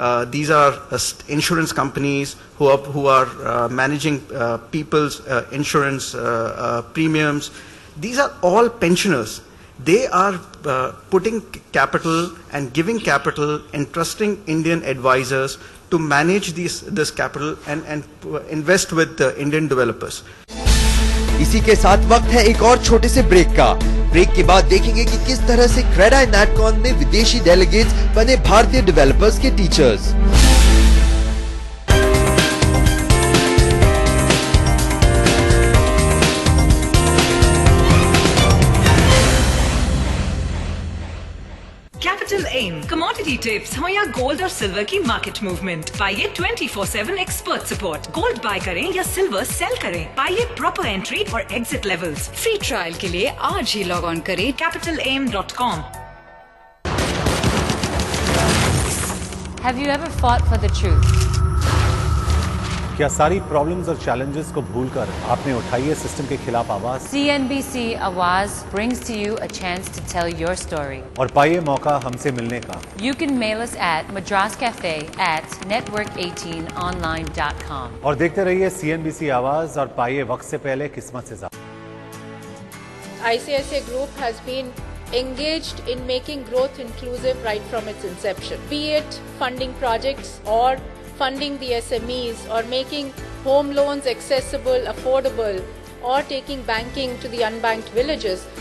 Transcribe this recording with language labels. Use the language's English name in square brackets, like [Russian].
[English] These are insurance companies who are managing people's insurance premiums. These are all pensioners. They are putting capital and giving capital, entrusting Indian advisors to manage this capital and invest with the Indian developers. [Hindi] इसी के साथ वक्त है एक और छोटे से break का। ब्रेक के बाद देखेंगे कि किस तरह से क्रेडाई नैटकॉन में विदेशी डेलीगेट्स बने भारतीय डेवलपर्स के teachers. Capital Aim, commodity tips हो या गोल्ड और सिल्वर की मार्केट मूवमेंट, पाइए 24/7 एक्सपर्ट सपोर्ट। गोल्ड बाय करें या सिल्वर सेल करें, पाइए प्रॉपर एंट्री और एग्जिट लेवल्स। फ्री ट्रायल के लिए आज ही लॉग ऑन करें capitalaim.com। [English] Have you ever fought for the truth? [Hindi] क्या सारी प्रॉब्लम्स और चैलेंजेस को भूलकर आपने उठाई है सिस्टम के खिलाफ आवाज? [English] CNBC Awaz brings to you a chance to tell your story. [Hindi] और पाइए मौका हमसे मिलने का। [English] You can mail us at madrascafe@network18online.com. [Hindi] और देखते रहिए CNBC आवाज और पाइए वक्त से पहले किस्मत से ज्यादा। [English] ICICI Group has been engaged in making growth inclusive right from its inception, be it funding projects or funding the SMEs or making home loans accessible, affordable, or taking banking to the unbanked villages.